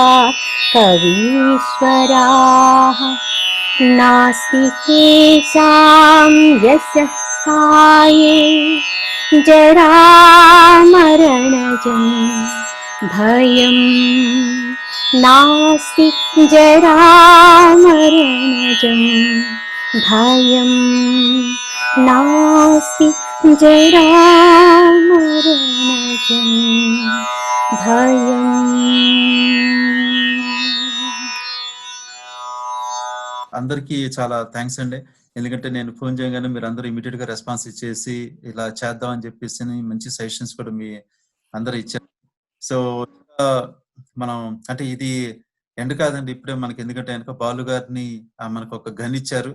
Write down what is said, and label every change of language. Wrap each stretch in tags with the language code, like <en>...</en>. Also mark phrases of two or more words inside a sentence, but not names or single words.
<sa>कवीश्वराः नास्ति केषां यस्य काये जरामरणजं भयं नास्ति जरामरणजं भयं नास्ति जरामरणजं भयम्.</sa> <te>అందరికీ చాలా థ్యాంక్స్ అండి. ఎందుకంటే నేను ఫోన్ చేయగానే మీరు అందరూ ఇమీడియట్ గా రెస్పాన్స్ ఇచ్చేసి ఇలా చేద్దాం అని చెప్పేసి మంచి సజెషన్స్ కూడా మీ అందరూ ఇచ్చారు. సో మనం అంటే ఇది ఎండ్ కాదండి, ఇప్పుడే మనకి ఎందుకంటే వెనక బాలు గారిని మనకు ఒక గన్ ఇచ్చారు.</te>